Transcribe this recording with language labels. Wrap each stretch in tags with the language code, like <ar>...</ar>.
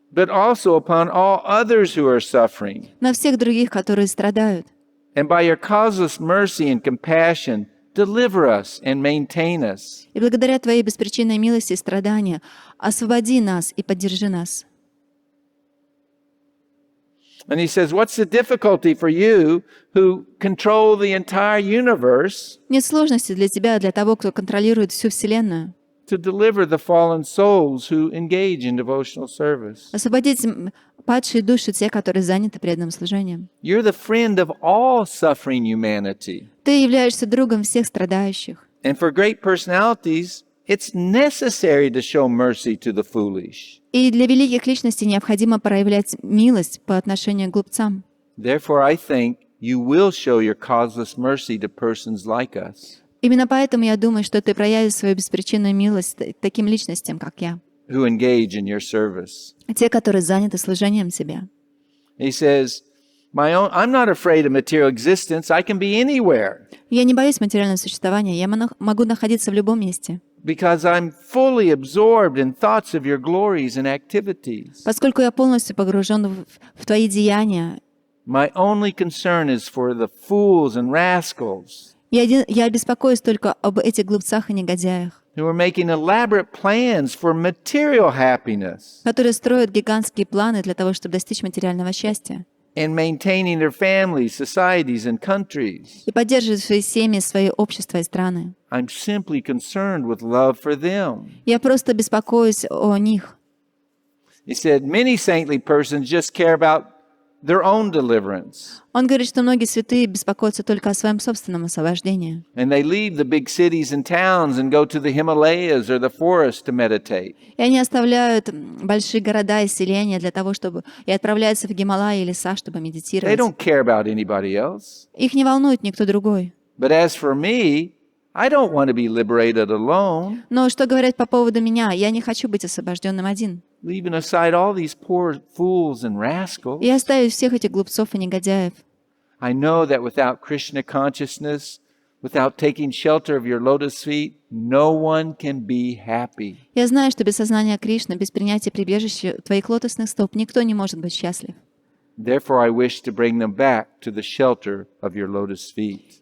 <en>but also upon all others who are suffering.</en> <ru>на всех других, которые страдают.</ru> <en>And by your causeless mercy and compassion, deliver us and maintain us.</en> <ru>И благодаря Твоей беспричинной милости и страдания освободи нас и поддержи нас.</ru> <en>And he says, what's the difficulty for you who control the entire universe?</en> <ru>Нет сложности для тебя, для того, кто контролирует всю Вселенную.</ru> <en>to deliver the fallen souls who engage in devotional service.</en> <ru>Освободить падшие души, те, которые заняты преданным служением.</ru> <en>You're the friend of all suffering humanity.</en> <ru>Ты являешься другом всех страдающих.</ru> <en>And for great personalities, it's necessary to show mercy to the foolish.</en> <ru>И для великих личностей необходимо проявлять милость по отношению к глупцам.</ru> <en>Therefore, I think you will show your causeless mercy to persons like us,</en> <ru>Именно поэтому я думаю, что ты проявишь свою беспричинную милость таким личностям, как я.</ru> <en>who engage in your service.</en> <ru>Те, которые заняты служением Тебе.</ru> <en>He says, I'm not afraid of material existence. I can be anywhere</en> <ru>Я не боюсь материального существования, я могу находиться в любом месте.</ru> <en>because I'm fully absorbed in thoughts of your glories and activities.</en> <ru>Поскольку я полностью погружен в Твои деяния,</ru> <en>My only concern is for the fools and rascals</en> <ru>я беспокоюсь только об этих глупцах и негодяях,</ru> <en>who are making elaborate plans for material happiness</en> <ru>которые строят гигантские планы для того, чтобы достичь материального счастья</ru> <en>and maintaining their families, societies, and countries.</en> <ru>и поддерживают свои семьи, свои общества и страны.</ru> <en>I'm simply concerned with love for them.</en> <ru>Я просто беспокоюсь о них.</ru> <en>He said, many saintly persons just care about their own deliverance.</en> <ru>Он говорит, что многие святые беспокоятся только о своем собственном освобождении.</ru> <en>And they leave the big cities and towns and go to the Himalayas or the forest to meditate.</en> <ru>И они оставляют большие города и селения для того, чтобы и отправляются в Гималаи и леса, чтобы</ru> <en>They</en> <ru>медитировать.</ru> <en>don't care about anybody else.</en> <ru>Их не волнует никто другой.</ru> <en>But as for me, I don't want to be liberated alone,</en> <ru>Но что говорят по поводу меня? Я не хочу быть освобожденным один.</ru> <en>leaving aside all these poor fools and rascals.</en> <ru>И оставить всех этих глупцов и негодяев.</ru> <en>I know that without Krishna consciousness, without taking shelter of your lotus feet, no one can be happy.</en> <ru>Я знаю, что без сознания Кришны, без принятия прибежища Твоих лотосных стоп никто не может быть счастлив.</ru> <en>Therefore, I wish to bring them back to the shelter of your lotus feet.</en>